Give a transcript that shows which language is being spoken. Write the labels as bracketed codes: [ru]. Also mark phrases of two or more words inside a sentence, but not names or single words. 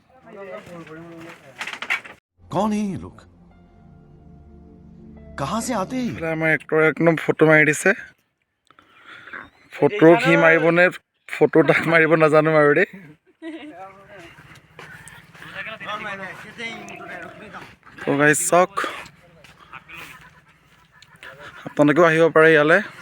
[hi] कौन है ये लोग? कहाँ से आते हैं? [as] এইফালে আমাৰ এক্টৰে একদম ফটো মাৰি দিছে। ফটো সি মাৰিবনে ফটো তাক মাৰিব নাজানো আৰু দেই। তো গাইজ চাওক, আপোনালোকেও আহিব পাৰে ইয়ালৈ।